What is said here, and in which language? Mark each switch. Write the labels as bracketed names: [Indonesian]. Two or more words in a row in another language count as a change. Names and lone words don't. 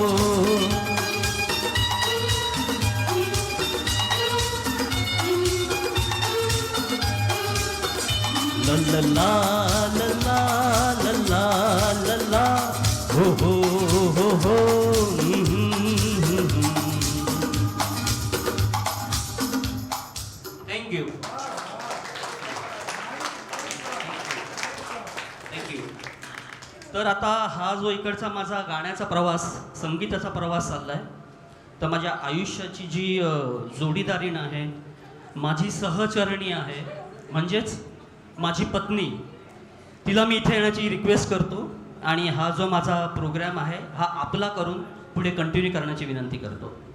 [English] ला ला ला ला ला ला ला ला ला, हो हो हो हो। Thank you thank you. [Marathi] तर आता हा जो इकडचा माझा गाण्याचा प्रवास, संगीताचा प्रवास चालला आहे, तर माझ्या आयुष्याची जी जोडीदारीण आहे, माझी सहचरणी आहे, म्हणजेच माझी पत्नी, तिला मी इथे येण्याची रिक्वेस्ट करतो आणि हा जो माझा प्रोग्राम आहे हा आपला करून पुढे कंटिन्यू करण्याची विनंती करतो।